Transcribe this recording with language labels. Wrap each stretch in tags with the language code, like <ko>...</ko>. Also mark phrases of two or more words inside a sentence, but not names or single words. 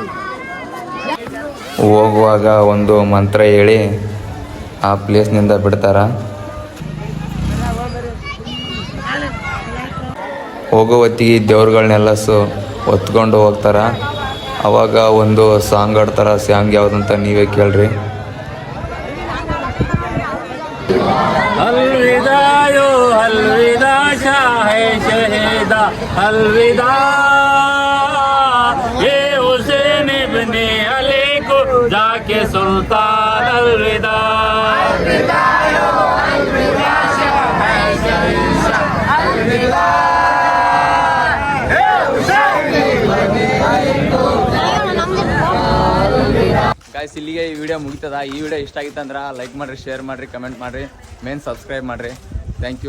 <kn>ಹೋಗುವಾಗ ಒಂದು ಮಂತ್ರ ಹೇಳಿ ಆ ಪ್ಲೇಸ್ನಿಂದ ಬಿಡ್ತಾರ. ಹೋಗೋ ಹೊತ್ತಿಗೆ ದೇವ್ರುಗಳನ್ನೆಲ್ಲ ಹೊತ್ಕೊಂಡು ಹೋಗ್ತಾರ. ಅವಾಗ ಒಂದು ಸಾಂಗ್ ಆಡ್ತಾರ. ಸಾಂಗ್ ಯಾವುದಂತ ನೀವೇ ಕೇಳ್ರಿ.</kn> <ur>الوداعو الوداع شاہے شہیدا الوداع یہ حسین ابنے علی کو جاکے سلطان الوداع.</ur> <kn>ಗಾಯ್ಸ್ ಇಲ್ಲಿಗೆ ಈ ವಿಡಿಯೋ ಮುಗಿತದ. ಈ ವಿಡಿಯೋ ಇಷ್ಟ ಆಗಿತ್ತಂದ್ರೆ ಲೈಕ್ ಮಾಡಿರಿ, ಶೇರ್ ಮಾಡಿರಿ, ಕಮೆಂಟ್ ಮಾಡಿರಿ, ಮೇನ್ ಸಬ್ಸ್ಕ್ರೈಬ್ ಮಾಡಿರಿ.</kn>